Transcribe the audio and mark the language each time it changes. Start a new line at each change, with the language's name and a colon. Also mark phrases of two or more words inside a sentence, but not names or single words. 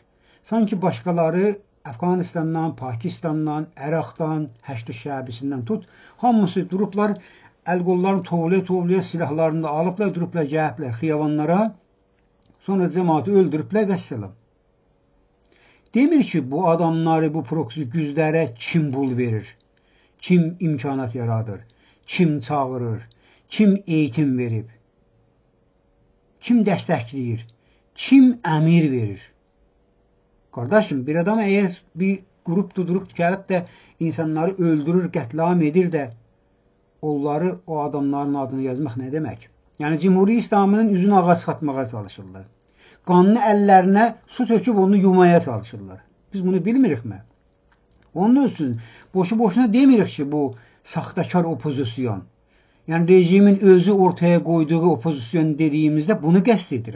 Azerbaijani: Sanki başqaları Afganistandan, Pakistandan, Əraqdan, Həşd şəbisindən tut, hamısı durublar, əl-qollarını tovlaya silahlarını da alıblar, durublar, gəliblər xiyavanlara, sonra cəmaatı öldürüblər və səlam. Demir ki, bu adamları, bu proksi güclərə kim bul verir, kim imkanat yaradır, kim çağırır, kim eğitim verib, kim dəstəkləyir, kim əmir verir.
Turkish: Kardeşim, bir adam eğer bir grup durup gelip de insanları öldürür,
Azerbaijani: qətlam edir
Turkish: de onları, o adamların adını yazmaq ne demek?
Azerbaijani: Yani Cumhuri İslamının üzünü ağa çıxartmağa çalışırlar. Qanlı əllərinə su töküb onu yumaya çalışırlar. Biz bunu bilmirik mi? Onun üçün boşu-boşuna demirik ki, bu saxtakar opozisyon.
Turkish: Yani rejimin özü ortaya koyduğu opozisyon dediğimizde bunu
Azerbaijani: qəsd edirik.